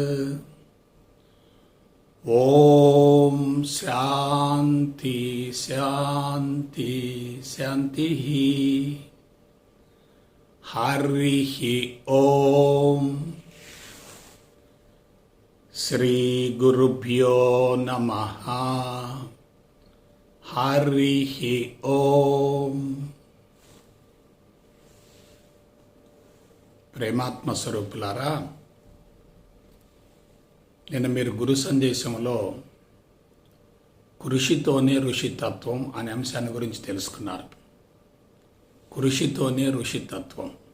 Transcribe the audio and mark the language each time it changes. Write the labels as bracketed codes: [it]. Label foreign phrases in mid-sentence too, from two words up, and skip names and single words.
[sa] ओम शांति शांति शांति। हरिः ओम। श्री गुरुभ्यो नमः। हरिः ओम। [te] ప్రేమాత్మ స్వరూపులారా, నేను మీరు గురు సందేశంలో కృషితోనే ఋషితత్వం అనే అంశాన్ని గురించి తెలుసుకున్నారు. కృషితోనే ఋషితత్వం.